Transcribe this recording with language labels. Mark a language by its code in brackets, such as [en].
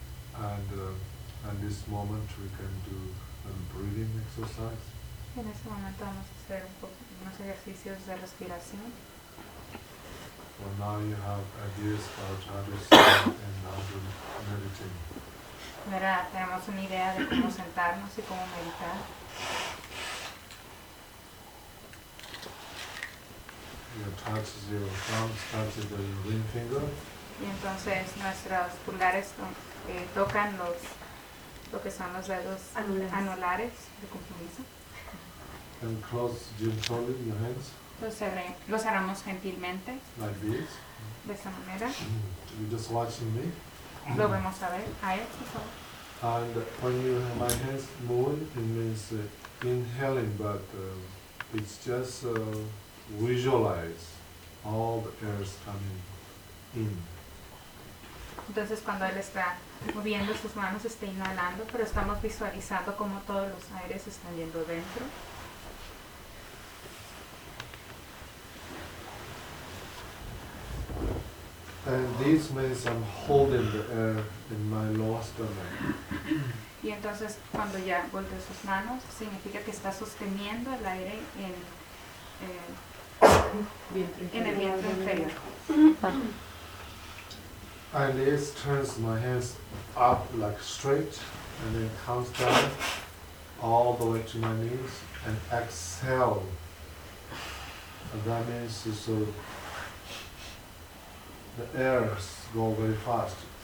[en] And this moment we can do a breathing exercise. [es] En este momento vamos a hacer unos ejercicios de respiración. [en] Well, now you have ideas about how to sit and how to meditate. [es] Verá, tenemos una idea de cómo sentarnos y cómo meditar. [en] You touch your thumb, touch the ring finger. [es] Y entonces nuestros pulgares tocan los lo que son los dedos anulares de compromiso. [en] And close gently your hands. [es] Los cerramos gentilmente. [en] Like this. [es] De esta manera. [en] Mm. You're just watching me. [es] Lo vemos a ver a él, por favor. [en] And when you have my hands moving, it means inhaling, but it's just visualize all the air coming in. [es] Entonces cuando él está moviendo sus manos, está inhalando, pero estamos visualizando cómo todos los aires están yendo dentro. [en] And this means I'm holding the air in my lower stomach. [es] Y entonces cuando ya vuelve sus manos, significa que está sosteniendo el aire en el vientre inferior. [en] And this turns my hands up like straight and then comes down all the way to my knees and exhale. And that means so the airs go very fast.